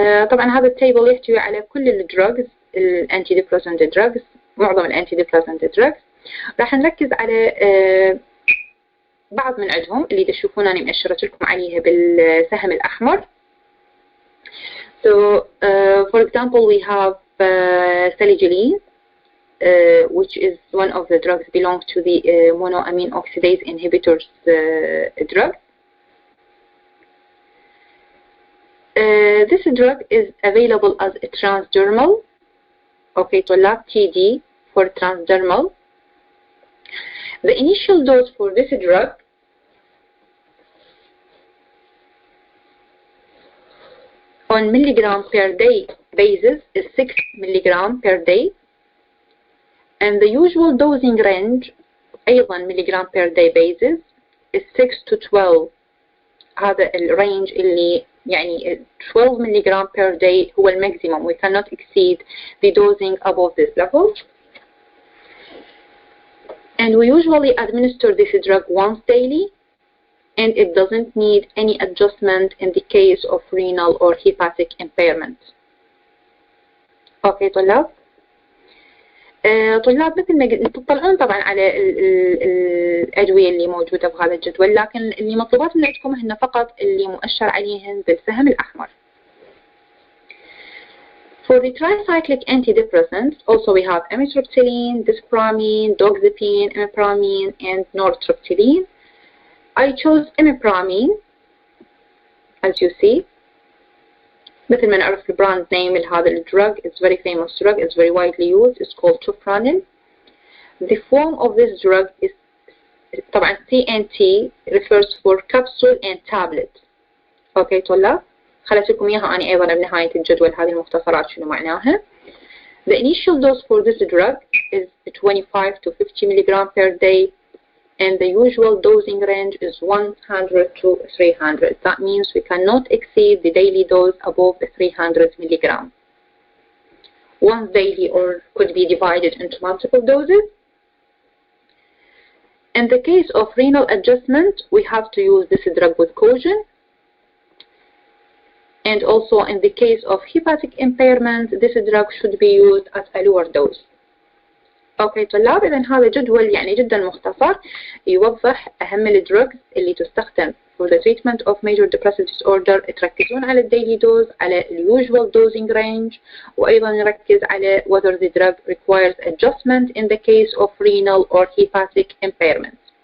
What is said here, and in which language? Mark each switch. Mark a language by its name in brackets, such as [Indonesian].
[Arabic] طبعا هذا التيبل يحتوي على كل الدراجز الانتي ديبريسنت دراجز، معظم الانتي ديبريسنت دراجز. راح نركز على بعض من عندهم اللي تشوفون أنا مأشرت لكم عليها بالسهم الأحمر. [English] So for example we have salicyline, which is one of the drugs belong to the monoamine oxidase inhibitors drug. This drug is available as a transdermal, okay, طلاب TD for transdermal. The initial dose for this drug on milligram per day basis is 6 milligram per day, and the usual dosing range أيضا milligram per day basis is 6 to 12. [Arabic] هذا الرينج اللي يعني 12 milligram per day هو الماكسيموم. [English] We cannot exceed the dosing above this level. And we usually administer this drug once daily, and it doesn't need any adjustment in the case of renal or hepatic impairment. Okay طلاب. [Arabic] طلاب مثل ما تطلعون طبعا على الأدوية اللي موجودة بهذا الجدول، لكن اللي مطلوبات من عندكم هن فقط اللي مؤشر عليهن بالسهم الأحمر. [English] For the tricyclic antidepressants, also we have amitriptyline, desipramine, doxepine, imipramine, and nortriptyline. I chose imipramine, as you see. [Arabic] مثل ما نعرف البراند نيم لهذا الدرug, [English] it's very famous drug, it's very widely used, it's called Topranin. The form of this drug is طبعا CNT refers for capsule and tablet. [Arabic] اوكي طلاب، خليت لكم اياها انا ايضا بنهاية الجدول هذه المختصرات شنو معناها. [English] The initial dose for this drug is 25 to 50 milligram per day, and the usual dosing range is 100 to 300. That means we cannot exceed the daily dose above the 300 milligram. Once daily or could be divided into multiple doses. In the case of renal adjustment, we have to use this drug with caution. And also in the case of hepatic impairment, this drug should be used at a lower dose. [Arabic] اوكي طلاب، اذا هذا جدول يعني جدا مختصر يوضح اهم الدروجز اللي تستخدم [English] for the treatment of major depressive disorder. [Arabic] تركزون على الديلي دوز، على [English] usual dosing range، [Arabic] وايضا نركز على [English] whether the drug requires adjustment in the case of renal or hepatic impairment.